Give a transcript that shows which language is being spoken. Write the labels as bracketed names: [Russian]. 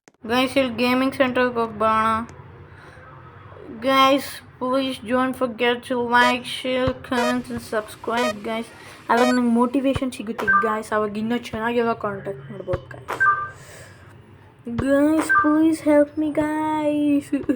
[Kannada] Guys, ಇಲ್ಲಿ gaming ಸೆಂಟರ್ಗೆ ಹೋಗ್ಬೋಣ. [English] Guys, please don't forget to like, share, comment and subscribe guys. [Kannada] ಅವಾಗ ನಂಗೆ motivation ಸಿಗುತ್ತೆ guys. ಅವಾಗ ಇನ್ನೂ ಚೆನ್ನಾಗಿರೋ ಕಾಂಟ್ಯಾಕ್ಟ್ ಮಾಡ್ಬೋದು guys. [English] Guys, please help me guys.